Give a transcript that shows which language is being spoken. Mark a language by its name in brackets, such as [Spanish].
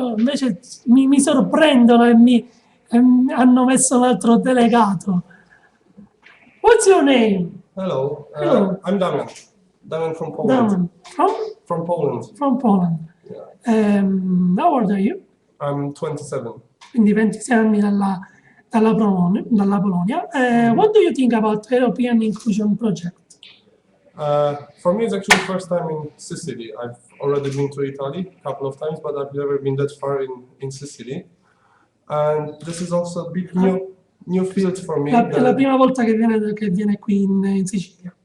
[Italian] Invece mi sorprendono e hanno messo un altro delegato. [English] What's your name? Hello, Hello. I'm Damian. Damian from Poland. Damian. From Poland. From Poland. Yeah. How old are you? I'm 27. [Italian] Quindi 26 anni dalla Polonia. [English] What do you think about European Inclusion Project? For me, it's actually the first time in Sicily. I've already been to Italy a couple of times, but I've never been that far in Sicily. And this is also a big new field for me. [Italian] È la prima volta che viene qui in Sicilia.